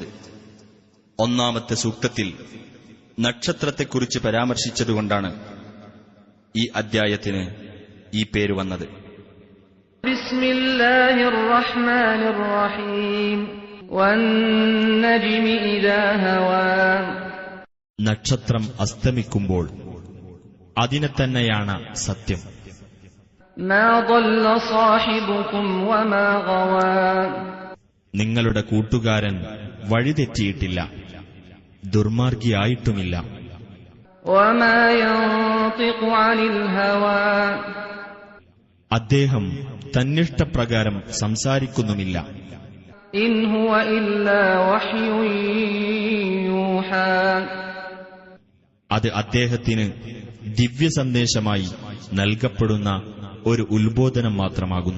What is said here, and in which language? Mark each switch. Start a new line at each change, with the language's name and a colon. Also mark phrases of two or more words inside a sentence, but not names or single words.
Malayalam: ഒന്നാമത്തെ സൂക്തത്തിൽ നക്ഷത്രത്തെക്കുറിച്ച് പരാമർശിച്ചതുകൊണ്ടാണ് ഈ അദ്ധ്യായത്തിന് ഈ പേര് വന്നത്.
Arabic: بسم الله الرحمن الرحيم. والنجم إذا هوى.
Malayalam: നക്ഷത്രം അസ്തമിക്കുമ്പോൾ അതിനെ തന്നെയാണ് സത്യം.
Arabic: മാ ضل صاحبكم وما غوى.
Malayalam: നിങ്ങളുടെ കൂട്ടുകാരൻ വഴിതെറ്റിയിട്ടില്ല, ദുർമാർഗിയായിട്ടുമില്ല.
Arabic: وما ينطق عن الهوى.
Malayalam: അദ്ദേഹം തന്നിഷ്ടപ്രകാരം സംസാരിക്കുന്നുമില്ല.
Arabic: إن هو إلا وحي يوحى.
Malayalam: അത് അദ്ദേഹത്തിന് ദിവ്യസന്ദേശമായി നൽകപ്പെടുന്ന ഒരു ഉത്ബോധനം മാത്രമാകുന്നു.